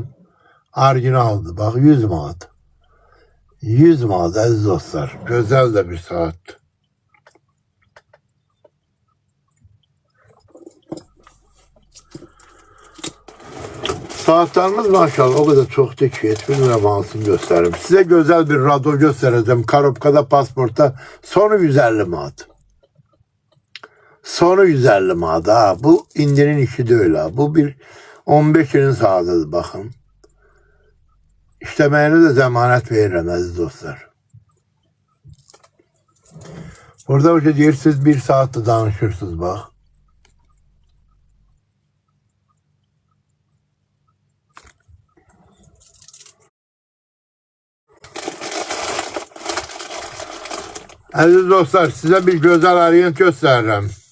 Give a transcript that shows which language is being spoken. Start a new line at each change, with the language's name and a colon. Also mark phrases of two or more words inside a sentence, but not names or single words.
Azerbaijani: Orijinaldır. Bax, 100 manat. 100 manat əziz dostlar. Gözəl də bir saatdir. Saatlarımız maşallah
Turkish: o kadar çoktu ki
Azerbaijani: bilmirəm hansını göstərim.
Turkish: Size güzel bir radyo göstereceğim. Karobkada, pasportta sonu 150 manat. Sonu 150 manat. Ha. Bu indinin işi değil ha.
Azerbaijani: Bu bir 15 ilin saatıdır bakın. İşleməyinə də zəmanət verirəm əziz dostlar. Burada o şey deyirsiniz, bir saatdir danışırsınız bak.
Turkish: Aziz dostlar, size bir güzel Orient gösteririm.